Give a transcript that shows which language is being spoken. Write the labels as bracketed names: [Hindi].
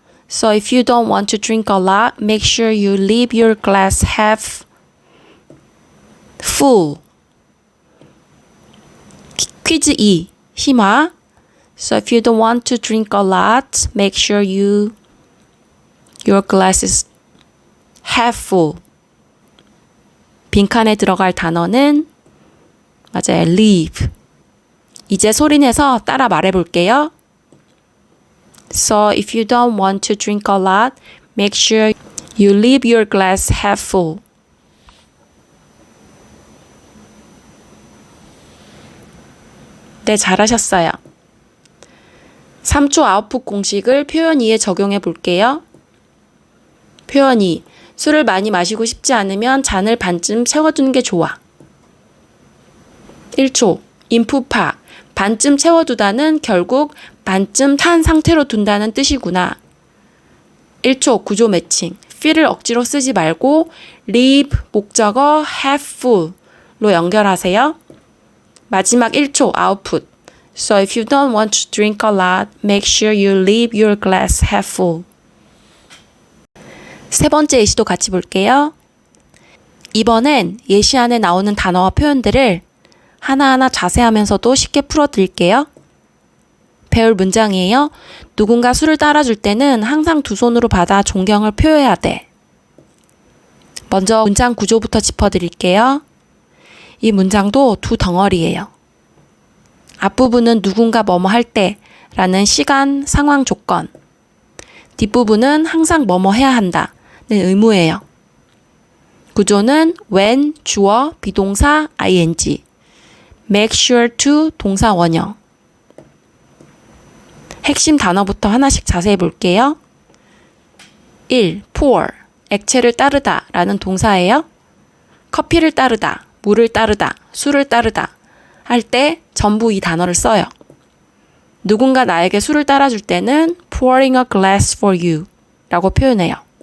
[English] So if you don't want to drink a lot, make sure you leave your glass half full. [Korean] 퀴즈 2, 심화. [English] So if you don't want to drink a lot, make sure your glass is half full. [Korean] 빈칸에 들어갈 단어는 맞아요. [English] leave. [Korean] 이제 소리내서 따라 말해볼게요. [English] So if you don't want to drink a lot, make sure you leave your glass half full. [Korean] 네, 잘하셨어요. 3초 아웃풋 공식을 표현 2에 적용해 볼게요. 표현 2. 술을 많이 마시고 싶지 않으면 잔을 반쯤 채워두는 게 좋아. 1초. 인풋파. 반쯤 채워두다는 결국 반쯤 탄 상태로 둔다는 뜻이구나. 1초 구조 매칭. fill을 억지로 쓰지 말고 leave 목적어 half full로 연결하세요. 마지막 1초 아웃풋. [English] So if you don't want to drink a lot, make sure you leave your glass half full. [Korean] 세 번째 예시도 같이 볼게요. 이번엔 예시 안에 나오는 단어와 표현들을 하나하나 자세하면서도 쉽게 풀어드릴게요. 배울 문장이에요. 누군가 술을 따라줄 때는 항상 두 손으로 받아 존경을 표해야 돼. 먼저 문장 구조부터 짚어드릴게요. 이 문장도 두 덩어리예요. 앞부분은 누군가 뭐뭐 할 때 라는 시간, 상황, 조건. 뒷부분은 항상 뭐뭐 해야 한다는 의무예요. 구조는 when, 주어, 비동사, ing. make sure to, 동사 원형. 핵심 단어부터 하나씩 자세히 볼게요. 1. pour, 액체를 따르다 라는 동사예요. 커피를 따르다, 물을 따르다, 술을 따르다 할 때 전부 이 단어를 써요. 누군가 나에게 술을 따라줄 때는 [English] pouring a glass for you [Korean] 라고 표현해요.